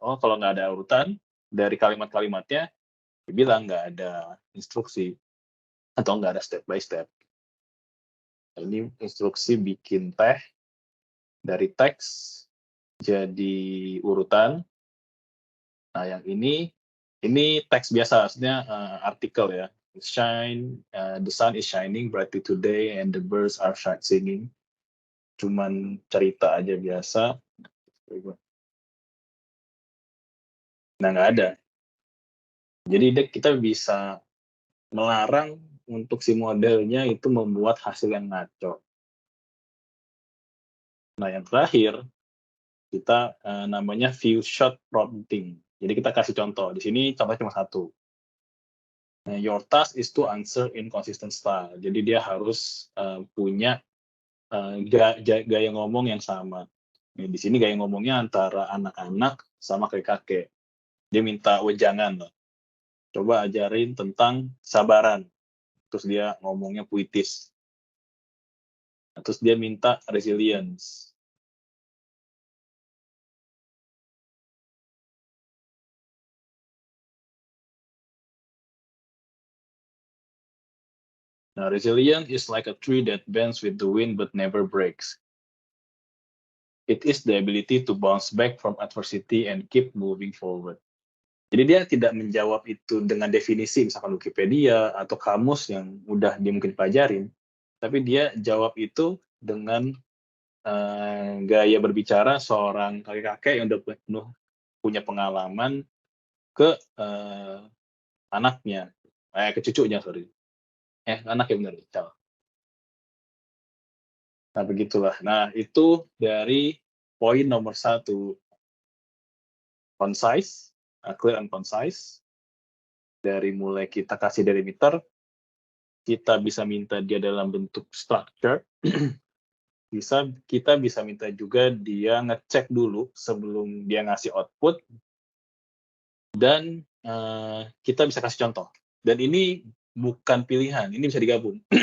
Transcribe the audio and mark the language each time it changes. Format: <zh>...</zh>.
<id>Oh, kalau nggak ada urutan dari kalimat-kalimatnya, dia bilang nggak ada instruksi atau nggak ada step by step. Nah, ini instruksi bikin teh dari teks jadi urutan. Nah, yang ini teks biasa, artinya artikel ya.</id> <en>The sun is shining brightly today and the birds are singing.</en> <id>Cuman cerita aja biasa. Nah, nggak ada. Jadi kita bisa melarang untuk si modelnya itu membuat hasil yang ngaco. Nah, yang terakhir, kita namanya view shot prompting. Jadi kita kasih contoh. Di sini contohnya cuma satu.</id> <en>Nah, your task is to answer in consistent style.</en> <id>Jadi dia harus punya gaya ngomong yang sama. Nah, di sini gaya ngomongnya antara anak-anak sama kakek-kakek. Dia minta wejangan loh. Coba ajarin tentang sabaran. Terus dia ngomongnya puitis. Nah, terus dia minta resilience.</id> <en>Nah, resilience is like a tree that bends with the wind but never breaks. It is the ability to bounce back from adversity and keep moving forward.</en> <id>Jadi dia tidak menjawab itu dengan definisi misalkan Wikipedia atau kamus yang udah dia mungkin pelajarin, tapi dia jawab itu dengan gaya berbicara seorang kakek-kakek yang udah penuh punya pengalaman ke anaknya, ke cucunya sorry. Anak yang benar, Cal. Nah, begitulah. Nah, itu dari poin nomor 1.</id> <en>Concise, clear and concise.</en> <id>Dari mulai kita kasih delimiter, kita bisa minta dia dalam bentuk structure. Kita bisa minta juga dia ngecek dulu sebelum dia ngasih output. Dan kita bisa kasih contoh. Dan ini bukan pilihan, ini bisa digabung.</id>